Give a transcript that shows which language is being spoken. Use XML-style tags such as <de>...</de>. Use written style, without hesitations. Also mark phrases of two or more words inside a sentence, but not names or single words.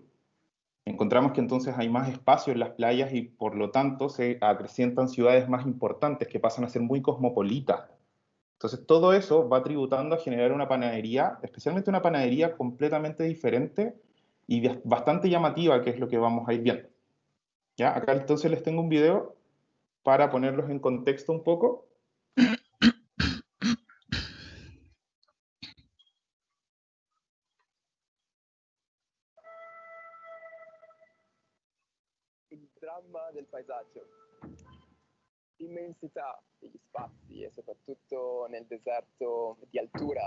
<es>Encontramos que entonces hay más espacio en las playas y por lo tanto se acrecientan ciudades más importantes que pasan a ser muy cosmopolitas. Entonces todo eso va tributando a generar una panadería, especialmente una panadería completamente diferente y bastante llamativa, que es lo que vamos a ir viendo. ¿Ya? Acá entonces les tengo un video para ponerlos en contexto un poco.</es> <it>Il dramma del paesaggio, l'immensità degli spazi e soprattutto nel deserto di altura.</it>